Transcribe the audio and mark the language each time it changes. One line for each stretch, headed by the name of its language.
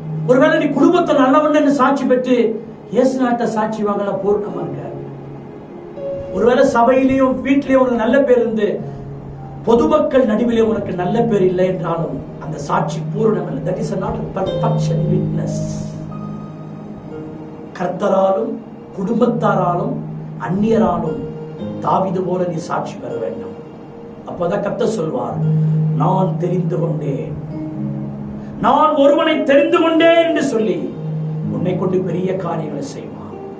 Tamil: ஒருவேளை நீ குடும்பத்தை நல்லவன்னு சாட்சி பெற்று இயேசுநாதர்கிட்ட சாட்சி வாங்கலாம், பூர்ணமா இருக்க. ஒருவேளை சபையிலேயும் வீட்டிலேயும் உனக்கு நல்ல பேர் இருந்து பொதுமக்கள் நடுவிலே உனக்கு நல்ல பேர் இல்லை என்றாலும் அந்த சாட்சி பூரணம் இல்லை.
English: That is not a perfection witness.
Tamil: கர்த்தராலும் குடும்பத்தாராலும் அந்நியராலும் தாவீது போல நீ சாட்சி பெற வேண்டும். அப்பதான் கர்த்தர் சொல்வார், நான் தெரிந்து கொண்டேன், நான் ஒருவனை தெரிந்து கொண்டேன் என்று சொல்லி உன்னை கொண்டு பெரிய காரியங்களை செய்வான்.